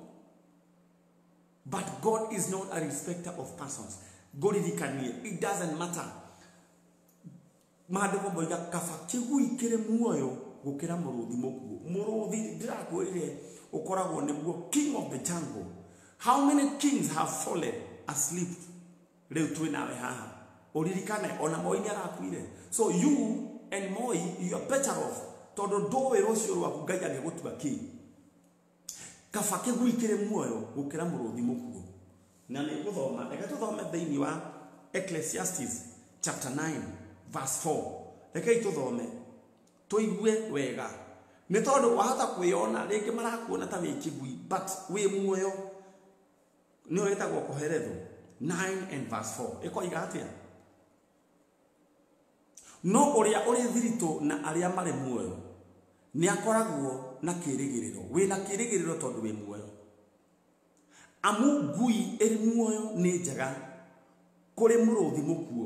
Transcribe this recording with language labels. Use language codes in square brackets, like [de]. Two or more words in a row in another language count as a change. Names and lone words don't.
[en] But God is not a respecter of persons. God idirikanie. It doesn't matter. [ki] Maandĩko moiga kaba kĩgui kĩrĩ muoyo gukira muruthi mukuo muruthi ndirakwirire ukoragwo niguo [en] king of the jungle. How many kings have fallen asleep? [ki] Riu twinawe haha uririkane ona Moi ni arakwire. [en] So you and Moi, you are better off [ki] tondu ndowe rucio rwaku Ngai agigutua ki kaba kĩgui kĩrĩ muoyo gukira muruthi mukuo. Na nĩ guthoma reke tuthome thĩinĩ wa Ecclesiastes [en] chapter 9 verse 4. [ki] Reke tuthome toigue wega nĩ tondũ wahota kwĩona rĩngĩ marakuona ta wĩ kĩgui but wĩ muoyo nĩ wĩtagwo kũherethwo. [en] 9 and verse 4 [ki] ĩkoiga atĩa? No ũrĩa ũrĩ thiritũ na arĩa marĩ muoyo nĩ akoragwo na kĩĩrĩgĩrĩro. Wĩ na kĩĩrĩgĩrĩro tondũ wĩ muoyo. Amu ngui ĩrĩ muoyo nĩ njega kũrĩ mũrũthi mũkuo.